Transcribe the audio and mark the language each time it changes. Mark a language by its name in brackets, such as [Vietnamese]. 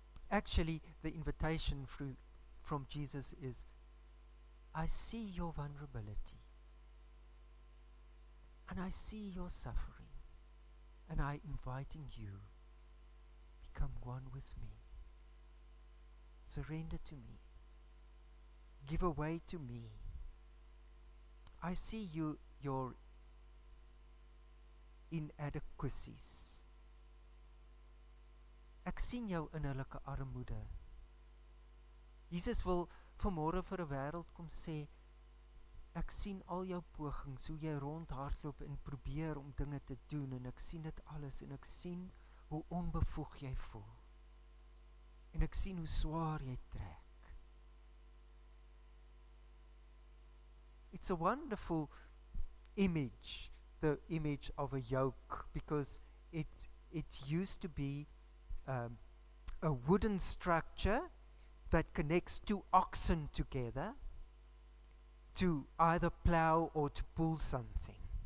[English] Actually, the invitation from Jesus is, I see your vulnerability, and I see your suffering, and I'm inviting you, become one with me. Surrender to me. Give away to me. I see your inadequacies. [Afrikaans] Ek sien jou innerlike armoede. Jesus wil vanmôre vir 'n wêreld kom sê, ek sien al jou pogings, hoe jy rondhardloop en probeer om dinge te doen, en ek sien dit alles, en ek sien hoe onbevoeg jy voel. En ek sien hoe swaar jy trek. [English] It's a wonderful image, the image of a yoke, because it used to be a wooden structure that connects two oxen together to either plow or to pull something.